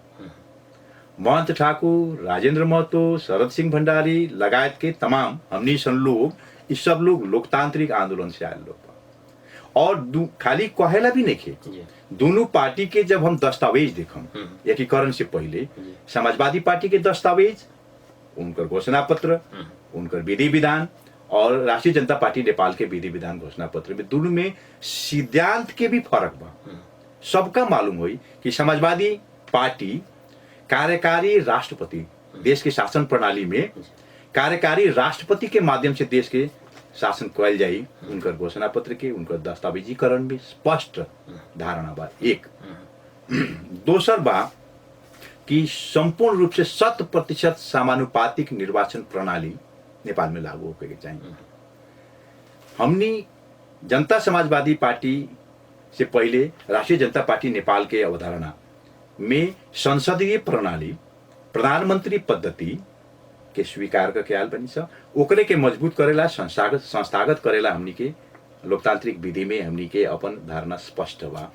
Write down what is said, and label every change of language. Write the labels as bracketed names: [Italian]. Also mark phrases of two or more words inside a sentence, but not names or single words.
[Bhojpuri] महंत ठाकुर, राजेंद्र महतो, शरद सिंह भंडारी लगायत के तमाम हमनी सन लोग, ये सब लोग लोकतांत्रिक आंदोलन से आयल लोग बा। और खाली कहेला भी नहीं खे। जी दोनों पार्टी के जब हम दस्तावेज देखम एकीकरण से पहले, समाजवादी पार्टी के दस्तावेज, उनकर घोषणा पत्र, उनकर विधि विधान और राष्ट्रीय जनता पार्टी नेपाल के विधि विधान घोषणा पत्र में दोनों में सिद्धांत के भी फर्क बा। सबका मालूम हुई कि समाजवादी पार्टी कार्यकारी राष्ट्रपति, देश के शासन प्रणाली में कार्यकारी राष्ट्रपति के माध्यम से देश के शासन कयल जाई। उनकर घोषणा पत्र के, उनकर दस्तावेजीकरण में स्पष्ट धारणा बा। एक दोसर बा कि संपूर्ण रूप से 100% समानुपातिक निर्वाचन प्रणाली नेपाल में लागू होके चाहिए। हमनी जनता समाजवादी पार्टी से पहले राष्ट्रीय जनता पार्टी नेपाल के अवधारणा में संसदीय प्रणाली, प्रधानमंत्री पद्धति के स्वीकार करके आयल बनी सा। ओकरे के मजबूत करेला, संस्थागत करेला हमनी के लोकतांत्रिक विधि में हमनी के अपन धारणा स्पष्ट बा।